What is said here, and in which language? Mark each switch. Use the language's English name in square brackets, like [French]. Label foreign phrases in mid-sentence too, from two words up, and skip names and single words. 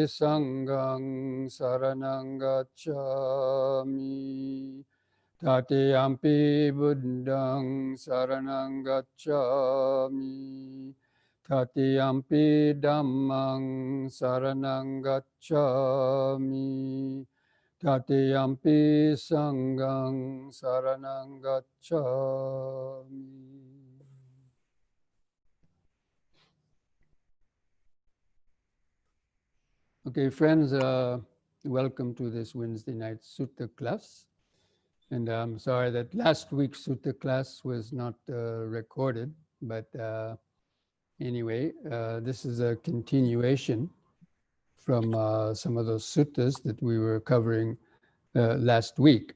[Pali] Sanghang saranang gacchami, Tatiyampi Buddhang saranang gacchami, Tatiyampi Dhammang saranang gacchami, Tatiyampi Sanghang saranang gacchami. [English] Okay, friends, welcome to this Wednesday night Sutta class. And I'm sorry that last week's Sutta class was not recorded, but anyway, this is a continuation from some of those suttas that we were covering last week.